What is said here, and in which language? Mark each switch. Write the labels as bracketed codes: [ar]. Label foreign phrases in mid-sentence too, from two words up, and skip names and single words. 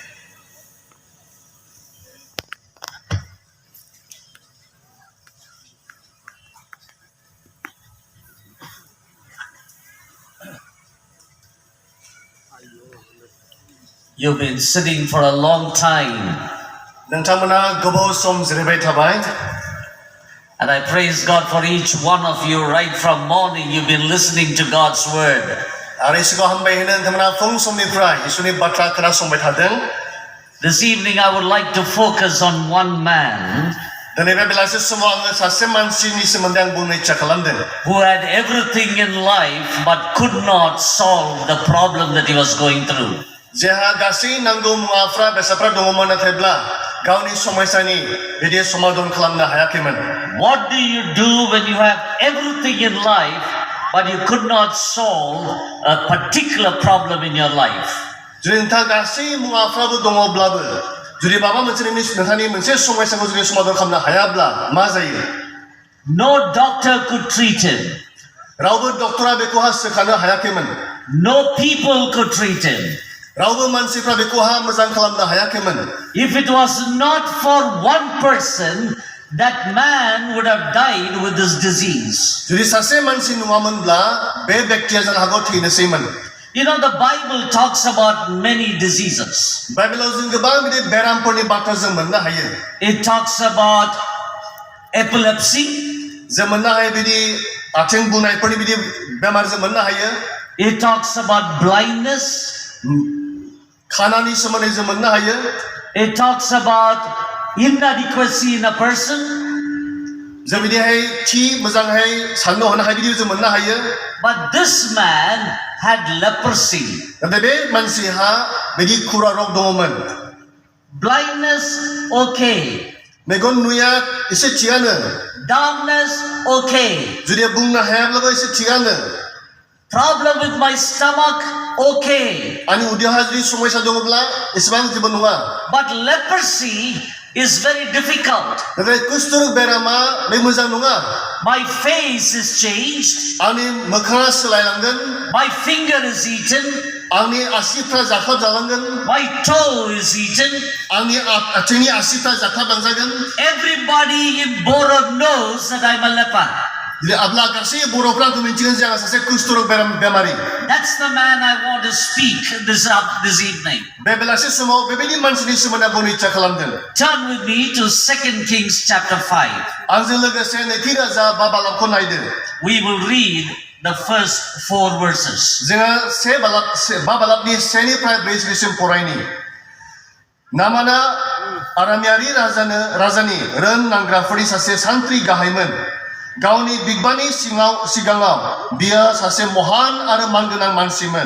[en] You've been sitting for a long time, [brx] नोंथांमोना गोबाव सम जिरायबाय थाबाय [en] and I praise God for each one of you. Right from morning, you've been listening to God's word. [brx] आरो इसोरखौ हामबाय होनो नोंथांमोना फुं समनिफ्राय इसोरनि बाथ्रा खोनासंबाय थादों। [en] This evening, I would like to focus on one man [brx] दिनै बे बेलासि समाव आङो सासे मानसिनि सोमोन्दै आं बुंनो इच्ছা खालामदों [en] who had everything in life but could not solve the problem that he was going through. [brx] जेहा गासै नांगौ मुवाफ्रा बेसादफ्रा दङमोन नाथायब्ला गावनि समस्यानि बिदि समाधान खालामनो हायाखैमोन। [en] What do you do when you have everything in life but you could not solve a particular problem in your life? [brx] जुदि नोंथाङा गासै मुवाफ्राबो दङब्लाबो जुदि माबा मोनसे नोंथांनि मोनसे समस्याखौ जुदि समाधान खालामनो हायाब्ला मा जायो? [en] No doctor could treat him. [brx] रावबो डक्टरा बेखौहा सोखानो हायाखैमोन। [en] No people could treat him. [brx] रावबो मानसिफ्रा बेखौहा मोजां खालामनो हायाखैमोन। [en] If it was not for one person, that man would have died with this disease. [brx] जुदि सासे मानसि नङामोनब्ला बे व्यक्तिया जानो हागौ थैनोसैमोन। [en] You know, the Bible talks about many diseases. [brx] बाइबेलाव जों गोबां बिदि बेरामफोरनि बाथ्रा जों मोननो हायो। [en] It talks about epilepsy. [brx] जों मोननो हायो बिदि आथिं बुनायफोरनि बिदि बेमार जों मोननो हायो। [en] It talks about blindness. [brx] खानानि सोमोन्दै जों मोननो हायो। [en] It talks about inadequacy in a person. [brx] जों बिदिहाय थि मोजांहाय साननो हनो हायो बिदि जों मोननो हायो। [en] But this man had leprosy. [brx] नाथाय बे मानसिहा बिदि खुरा रग दङमोन। [en] Blindness, okay. [brx] मेगन नुया एसे थिगानो। [en] Dumbness, okay. [brx] जुदि बुंनो हायाब्लाबो एसे थिगानो। [en] Problem with my stomach, okay. [brx] आंनि उदैयावहा जुदि समस्या दङब्ला एसेबां जेबो नङा। [en] But leprosy is very difficult. [brx] नाथाय कुष्ठरग बेरामा बे मोजां नङा। [en] My face is changed. [brx] आंनि मोखाङा सोलायलांगोन। [en] My finger is eaten. [brx] आंनि आसिफ्रा जाख्लाब जालांगोन। [en] My toe is eaten. [brx] आंनि आथिंनि आसिफ्रा जाख्लाबलांजागोन। [en] Everybody in Boro knows that I'm a leper. [brx] अब्ला गासै बर'फ्रा आंखौ मिन्थिगोन जे आं सासे कुष्ठरग बेमारि। [en] That's the man I want to speak this evening. [brx] बे बेलासि समाव बेबायदि मानसिनि सोमोन्दै बुंनो इच्ছা खालामदों। [en] Turn with me to 2 Kings chapter 5. [brx] आंजों लोगोसे नैथि राजा बा बालाबखौ नायदो। [en] We will read the first 4 verses. [brx] जोङो बा बालाबनि 1निफ्राय 4सिम फरायनि। नामाना आरामियारि राजानि रोन नांग्राफोरनि सासे सान्थ्रि गाहायमोन। गावनि बिग्बानि सिगाङाव बियो सासे महान आरो मानगोनां मानसिमोन।